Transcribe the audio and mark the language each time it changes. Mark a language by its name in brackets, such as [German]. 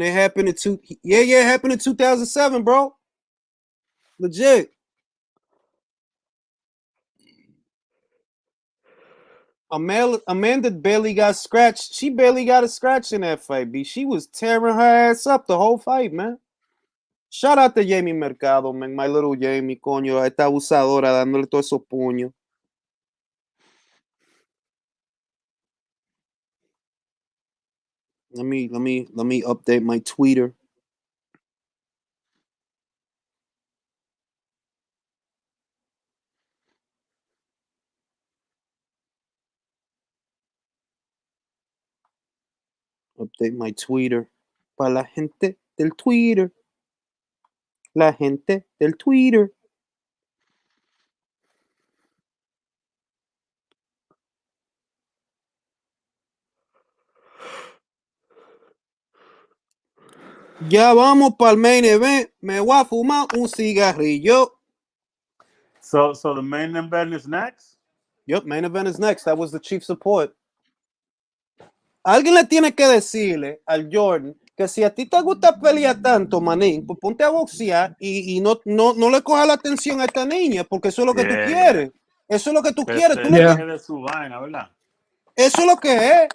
[English] It happened in it happened in 2007, bro. Legit. Amanda barely got scratched. She barely got a scratch in that fight, B. She was tearing her ass up the whole fight, man. Shout out to Jamie Mercado, man. My little Jamie, coño. [Spanish] Esta abusadora dándole todos esos puños. [English] Let me update my Twitter. Update my Twitter. [Spanish] Para la gente del Twitter. La gente del Twitter. Ya vamos para el main event. Me voy a fumar un cigarrillo. [English] So the main event is next? Yep, main event is next. That was the chief support. [Spanish] Alguien le tiene que decirle al Jordan que si a ti te gusta pelear tanto, manín, pues ponte a boxear y no le cojas la atención a esta niña, porque eso es lo que tú quieres. Eso es lo que tú quieres. Tú [English] Yeah. [Spanish] De su vaina, ¿verdad? Eso es lo que es.